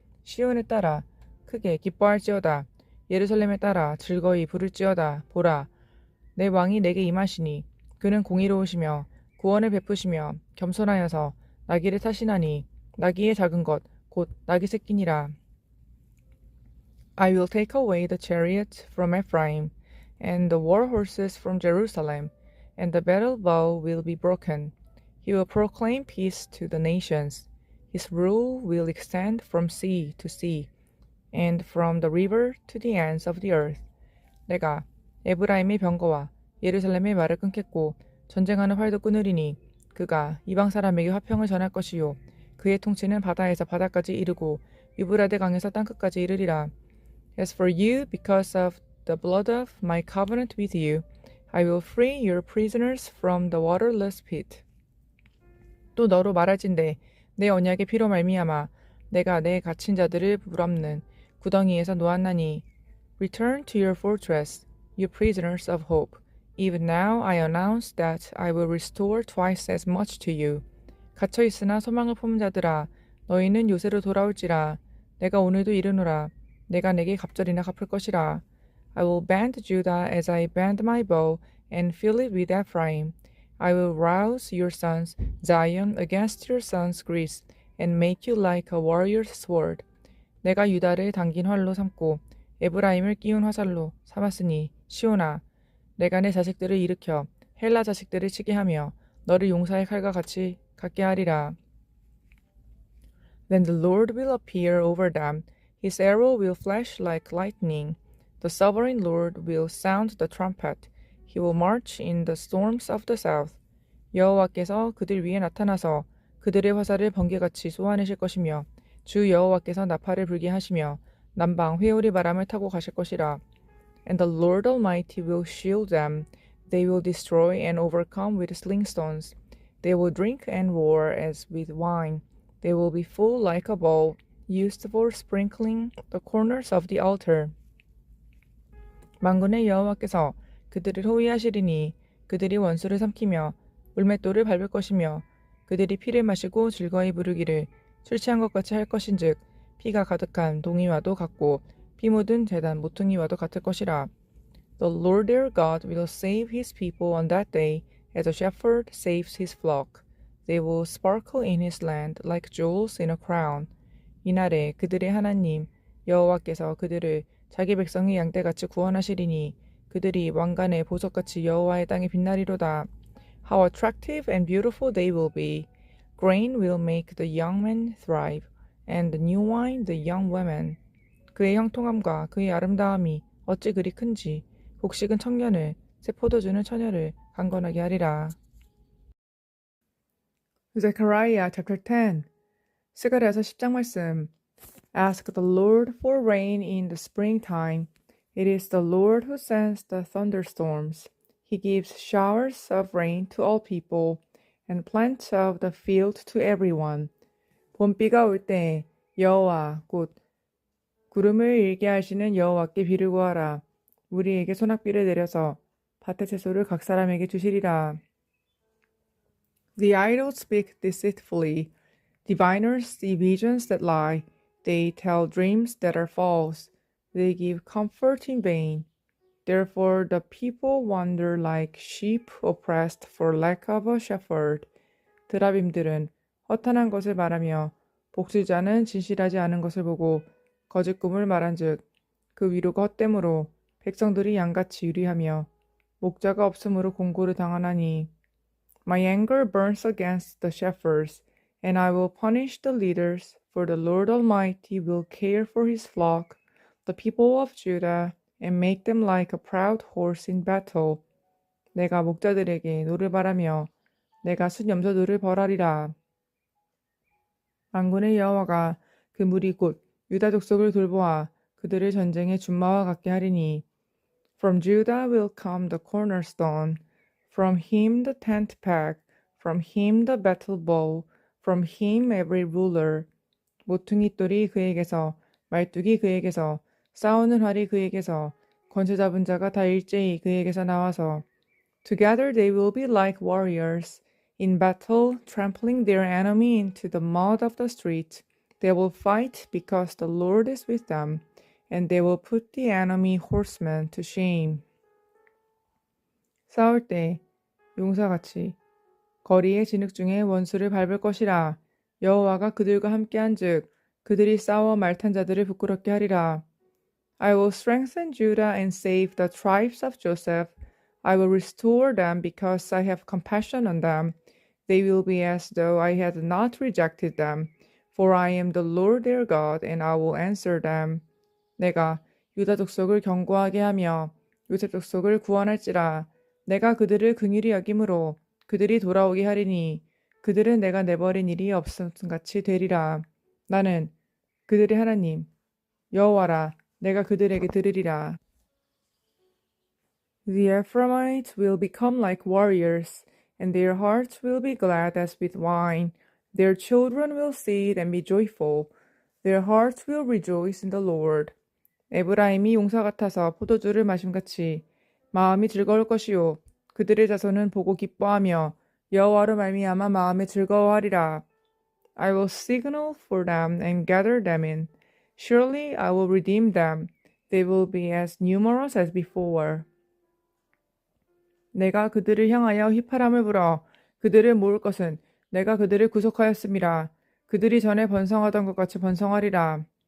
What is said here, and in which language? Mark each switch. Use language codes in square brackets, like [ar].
[ko] 시온에 따라 크게 기뻐할지어다. 예루살렘에 따라 즐거이 부를지어다. 보라, 내 왕이 내게 임하시니 그는 공의로우시며 구원을 베푸시며 겸손하여서 나귀를 타시나니 나귀의 작은 것 곧 나귀 새끼니라. [en] I will take away the chariot from Ephraim, and the war horses from Jerusalem, and the battle bow will be broken. He will proclaim peace to the nations. His rule will extend from sea to sea, and from the river to the ends of the earth. [ko] 내가 에브라임의 병거와 예루살렘의 말을 끊겠고 전쟁하는 활도 끊으리니 그가 이방 사람에게 화평을 전할 것이요 그의 통치는 바다에서 바다까지 이르고 유브라데 강에서 땅끝까지 이르리라. [en] As for you, because of the blood of my covenant with you, I will free your prisoners from the waterless pit. [ko] 또 너로 말할진대 내 언약의 피로 말미암아 내가 내 갇힌 자들을 불없는 구덩이에서 놓았나니 [en] Return to your fortress, you prisoners of hope. Even now I announce that I will restore twice as much to you. [ko] 갇혀 있으나 소망을 품은 자들아 너희는 요새로 돌아올지라. 내가 오늘도 이르노라. 내가 내게 갑절이나 갚을 것이라. [en] I will band Judah as I band my bow and fill it with Ephraim. I will rouse your sons, Zion, against your sons, Greece, and make you like a warrior's sword. [ko] 내가 유다를 당긴 활로 삼고 에브라임을 끼운 화살로 삼았으니 시온아, 내가 내 자식들을 일으켜 헬라 자식들을 치게 하며 너를 용사의 칼과 같이 갖게 하리라. [en] Then the Lord will appear over them. His arrow will flash like lightning. The sovereign Lord will sound the trumpet. He will march in the storms of the south. [ko] 여호와께서 그들 위에 나타나서 그들의 화살을 번개같이 쏘아내실 것이며 주 여호와께서 나팔을 불게 하시며 남방 회오리 바람을 타고 가실 것이라. [en] And the Lord Almighty will shield them. They will destroy and overcome with slingstones. They will drink and roar as with wine. They will be full like a bowl used for sprinkling the corners of the altar. [ko] 만군의 여호와께서 그들을 호위하시리니 그들이 원수를 삼키며 물맷돌을 밟을 것이며 그들이 피를 마시고 즐거이 부르기를 술 취한 것 같이 할 것인즉 피가 가득한 동이와도 같고 피 묻은 제단 모퉁이와도 같을 것이라. [en] The Lord their God will save his people on that day as a shepherd saves his flock. They will sparkle in his land like jewels in a crown. [ko] 이날에 그들의 하나님 여호와께서 그들을 자기 백성의 양떼같이 구원하시리니 그들이 왕관의 보석같이 여호와의 땅에 빛나리로다. [en] How attractive and beautiful they will be. Grain will make the young men thrive, and the new wine the young women. [ko] 그의 형통함과 그의 아름다움이 어찌 그리 큰지 곡식은 청년을 새 포도주는 처녀를 강건하게 하리라. [en] Zechariah chapter 10. [ko] 스가랴서 10장 말씀. [en] Ask the Lord for rain in the springtime. It is the Lord who sends the thunderstorms. He gives showers of rain to all people, and plants of the field to everyone. [ko] 봄비가 올 때 여호와 곧 구름을 일게 하시는 여호와께 비를 구하라. 우리에게 소낙비를 내려서 밭의 채소를 각 사람에게 주시리라. [en] The idols speak deceitfully. Diviners see visions that lie. They tell dreams that are false. They give comfort in vain. Therefore the people wander like sheep oppressed for lack of a shepherd. [ko] 드라빔들은 허탄한 것을 말하며 복수자는 진실하지 않은 것을 보고 거짓 꿈을 말한즉 그 위로가 헛됨으로 백성들이 양같이 유리하며 목자가 없으므로 공고를 당하나니. [en] My anger burns against the shepherds, and I will punish the leaders, for the Lord Almighty will care for his flock, the people of Judah, and make them like a proud horse in battle. [ko] 내가 목자들에게 노를 바라며 내가 순 염소들을 벌하리라. 만군의 여호와가 그 무리 곧 유다 족속을 돌보아 그들을 전쟁의 준마와 같게 하리니. [en] From Judah will come the cornerstone, from him the tent peg, from him the battle bow, from him every ruler. [ko] 모퉁이 돌이 그에게서, 말뚝이 그에게서, 싸우는 활이 그에게서, 권세 잡은 자가 다 일제히 그에게서 나와서. [en] Together they will be like warriors, in battle trampling their enemy into the mud of the street. They will fight because the Lord is with them, and they will put the enemy horsemen to shame. [ko] 싸울 때 용사같이 거리의 진흙 중에 원수를 밟을 것이라. 여호와가 그들과 함께한즉 그들이 싸워 말탄 자들을 부끄럽게 하리라. [en] I will strengthen Judah and save the tribes of Joseph. I will restore them because I have compassion on them. They will be as though I had not rejected them. For I am the Lord their God, and I will answer them. [ko] 내가 유다 족속을 견고하게 하며 요셉 족속을 구원할지라. 내가 그들을 긍휼히 여김으로 그들이 돌아오게 하리니 그들은 내가 내버린 일이 없음같이 되리라. 나는 그들의 하나님 여호와라. 내가 그들에게 들으리라. [en] The Ephraimites will become like warriors, and their hearts will be glad as with wine. Their children will see it and be joyful. Their hearts will rejoice in the Lord. [ko] 에브라임이 용사 같아서 포도주를 마심같이 마음이 즐거울 것이요 그들의 자손은 보고 기뻐하며 여호와로 말미암아 마음에 즐거워하리라. [en] I will signal for them and gather them in. Surely I will redeem them. They will be as numerous as before. [ko] 내가 그들을 향하여 휘파람을 불어 그들을 모을 것은 내가 그들을 구속하였음이라. 그들이 전에 번성하던 것 같이 번성하리라.